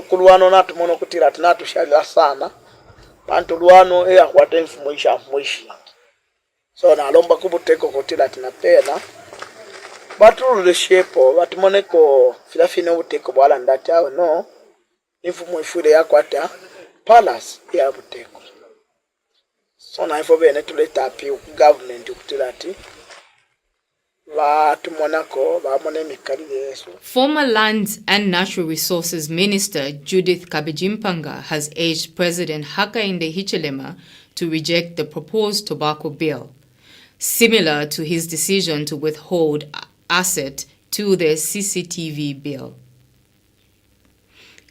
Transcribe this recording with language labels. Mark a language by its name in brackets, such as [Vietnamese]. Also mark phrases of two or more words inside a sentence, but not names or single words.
[Bemba] kulwano natu mono kutila ati natu shalila sana bantu lwano yakwata mfumoisha so nalomba kubuteko kutila ati napena batulule shepo batumoneko filafine ubuteko bwala ndati awo no infumo ifule yakwata palace ya buteko so na ifo bene tuleta api government kutila ati batumonako bamone mikalile yesu. [English] Former Lands and Natural Resources Minister Judith Kabejimpanga has urged President Hakainde Hichilema to reject the proposed tobacco bill, similar to his decision to withhold asset to the CCTV bill.